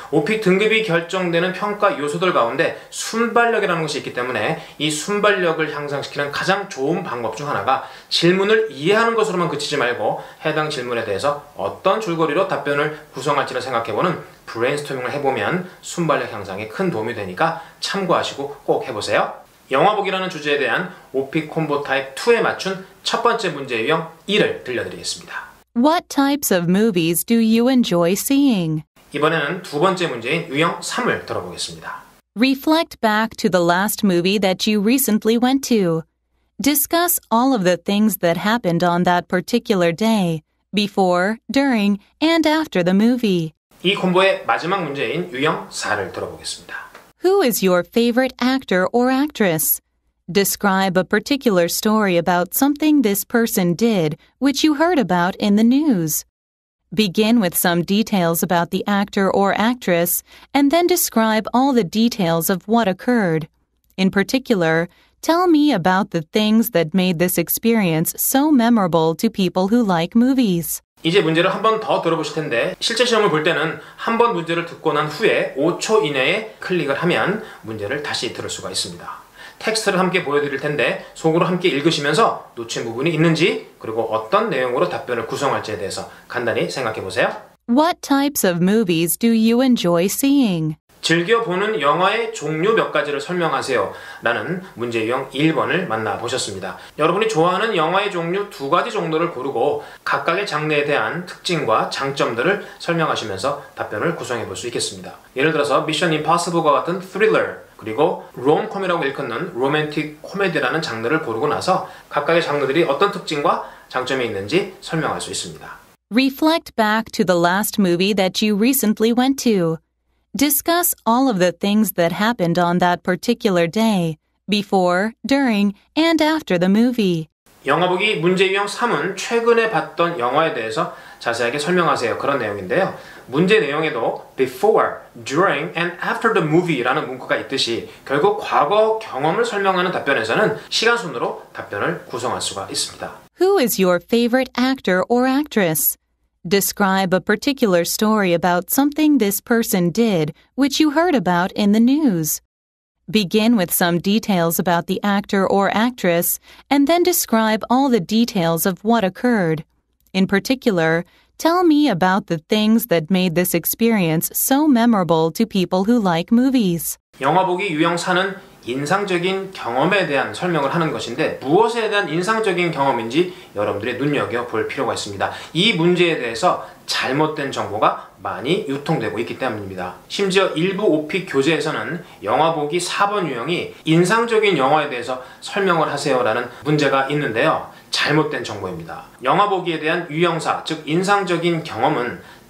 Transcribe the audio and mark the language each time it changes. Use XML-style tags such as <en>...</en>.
<ko>오픽 등급이 결정되는 평가 요소들 가운데 순발력이라는 것이 있기 때문에 이 순발력을 향상시키는 가장 좋은 방법 중 하나가 질문을 이해하는 것으로만 그치지 말고 해당 질문에 대해서 어떤 줄거리로 답변을 구성할지를 생각해보는 브레인스토밍을 해보면 순발력 향상에 큰 도움이 되니까 참고하시고 꼭 해보세요. 영화 보기라는 주제에 대한 오픽 콤보 타입 2에 맞춘 첫 번째 문제 유형 1을 들려드리겠습니다.</ko> <en>What types of movies do you enjoy seeing?</en> <ko>이번에는 두 번째 문제인 유형 3을 들어보겠습니다.</ko> <en>Reflect back to the last movie that you recently went to. Discuss all of the things that happened on that particular day, before, during, and after the movie.</en> <ko>이 콤보의 마지막 문제인 유형 4를 들어보겠습니다.</ko> <en>Who is your favorite actor or actress? Describe a particular story about something this person did, which you heard about in the news. Begin with some details about the actor or actress, and then describe all the details of what occurred. In particular, tell me about the things that made this experience so memorable to people who like movies.</en> <ko>이제 문제를 한 번 더 들어보실 텐데 실제 시험을 볼 때는 한 번 문제를 듣고 난 후에 5초 이내에 클릭을 하면 문제를 다시 들을 수가 있습니다. 텍스트를 함께 보여드릴 텐데 속으로 함께 읽으시면서 놓친 부분이 있는지 그리고 어떤 내용으로 답변을 구성할지에 대해서 간단히 생각해 보세요.</ko> <en>What types of movies do you enjoy seeing?</en> <ko>즐겨 보는 영화의 종류 몇 가지를 설명하세요 라는 문제 유형 1번을 만나보셨습니다. 여러분이 좋아하는 영화의 종류 두 가지 정도를 고르고 각각의 장르에 대한 특징과 장점들을 설명하시면서 답변을 구성해 볼 수 있겠습니다. 예를 들어서 미션 임파서블과 같은 스릴러 그리고 롬콤이라고 일컫는 로맨틱 코미디라는 장르를 고르고 나서 각각의 장르들이 어떤 특징과 장점이 있는지 설명할 수 있습니다.</ko> <en>Reflect back to the last movie that you recently went to. Discuss all of the things that happened on that particular day, before, during, and after the movie.</en> <ko>영화 보기 문제 유형 3은 최근에 봤던 영화에 대해서 자세하게 설명하세요. 그런 내용인데요. 문제 내용에도</ko> <en>before, during, and after the movie</en> <ko>라는 문구가 있듯이 결국 과거 경험을 설명하는 답변에서는 시간 순으로 답변을 구성할 수가 있습니다.</ko> <en>Who is your favorite actor or actress? Describe a particular story about something this person did, which you heard about in the news. Begin with some details about the actor or actress, and then describe all the details of what occurred. In particular, tell me about the things that made this experience so memorable to people who like movies.</en> <ko>영화 보기 유형 4는 인상적인 경험에 대한 설명을 하는 것인데 무엇에 대한 인상적인 경험인지 여러분들이 눈여겨볼 필요가 있습니다. 이 문제에 대해서 잘못된 정보가 많이 유통되고 있기 때문입니다. 심지어 일부 오픽 교재에서는 영화 보기 4번 유형이 인상적인 영화에 대해서 설명을 하세요라는 문제가 있는데요. 잘못된 정보입니다. 영화 보기에 대한 유형사, 즉 인상적인 경험은</ko>